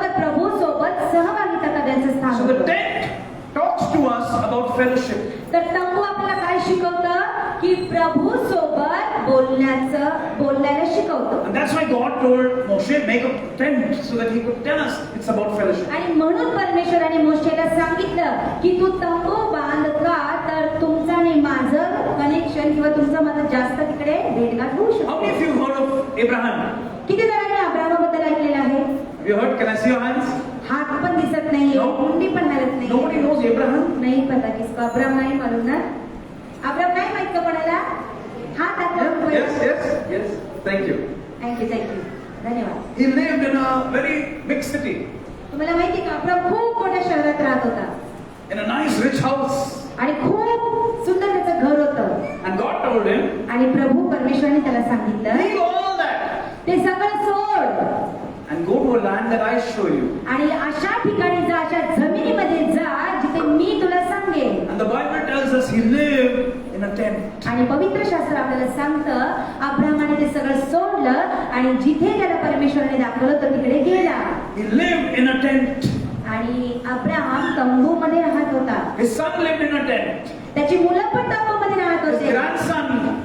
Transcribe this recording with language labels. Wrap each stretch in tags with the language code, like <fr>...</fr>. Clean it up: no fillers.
<mr>तर प्रभू सोबत सहभागिता करण्याचं स्थान</mr> <en>So the</en> <mr>होतं.</mr> <en>tent talks to us about fellowship.</en> <mr>तर तंबू आपल्याला काय शिकवतं? की प्रभू सोबत बोलण्याला शिकवतं.</mr> <en>And that's why God told Moshe, make a tent so that he could tell us it's about fellowship.</en> <mr>आणि म्हणून परमेश्वराने मोशेला सांगितलं की तू तंबू बांध का तर तुमचं आणि माझं कनेक्शन किंवा तुमचं माझं जास्त तिकडे भेटघाट होऊ</mr> <en>How many of</en> <mr>शकतो.</mr> <en>you heard of Abraham?</en> <mr>किती जणांनी अब्रामाबद्दल ऐकलेलं आहे?</mr> <en>Have you heard? Can I see your hands?</en> <mr>हात पण दिसत नाहीये,</mr> <en>No.</en> <mr>कुंडी पण हलत नाही.</mr> <en>Nobody knows Abraham.</en> <hi>नाही पता किसको अब्राम नाही मालूम ना.</hi> <mr>अब्राम नाही माहित का कोणाला? हात</mr> <en>Yes. Thank you.</en> <mr>थँक्यू धन्यवाद.</mr> <en>He lived in a very big city,</en> <mr>तुम्हाला माहिती का अब्राम खूप मोठ्या शहरात राहत होता</mr> <en>in a nice rich house.</en> <mr>आणि खूप सुंदर त्याचं घर होतं.</mr> <en>And God told him,</en> <mr>आणि प्रभू परमेश्वराने त्याला सांगितलं</mr> <en>leave all that</en> <mr>ते सगळं सोड</mr> <en>and go to a land that I show you.</en> <mr>आणि अशा ठिकाणी जा, अशा जमिनीमध्ये जा जिथे मी तुला सांगेन.</mr> <en>And the Bible tells us he lived in a tent.</en> <mr>आणि पवित्र शास्त्र आपल्याला सांगतं अब्रामाने ते सगळं सोडलं आणि जिथे त्याला परमेश्वराने दाखवलं तो तिकडे गेला.</mr> <en>He lived in a tent.</en> <mr>आणि अब्राम तंबूमध्ये राहत होता.</mr> <en>His son lived in a tent.</en> <mr>त्याची मुलं पण तंबूमध्ये राहत</mr> <en>His</en> <mr>होते.</mr> <en>grandson,</en>